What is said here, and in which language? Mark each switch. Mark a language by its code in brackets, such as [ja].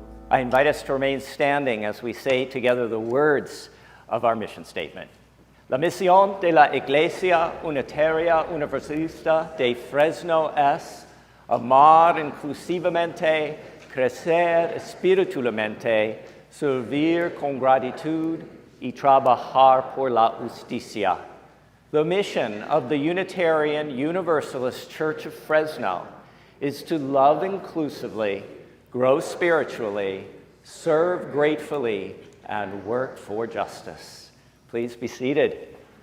[en] I invite us to remain standing as we say together the words of our mission statement. [es] La misión de la Iglesia Unitaria Universalista de Fresno es amar inclusivamente, crecer espiritualmente, servir con gratitud y trabajar por la justicia. [en] The mission of the Unitarian Universalist Church of Fresno is to love inclusively, grow spiritually, serve gratefully, and work for justice. Please be seated.